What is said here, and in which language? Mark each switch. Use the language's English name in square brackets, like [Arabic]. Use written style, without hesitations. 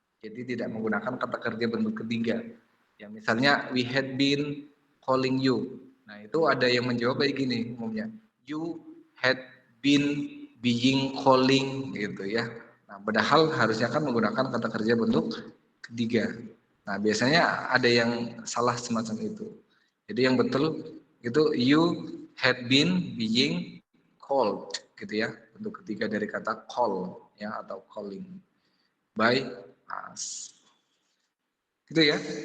[Indonesian] Jadi tidak menggunakan kata kerja bentuk ketiga. Ya misalnya [English] we had been calling you. [Indonesian] Nah itu ada yang menjawab kayak gini umumnya. [English] You had been being calling [Indonesian] gitu ya. Nah padahal harusnya kan menggunakan kata kerja bentuk ketiga. Nah biasanya ada yang salah semacam itu. Jadi yang betul itu [English] you had been being called [Indonesian] gitu ya, bentuk ketiga dari kata call ya atau [English] calling by us. [Indonesian] Gitu ya.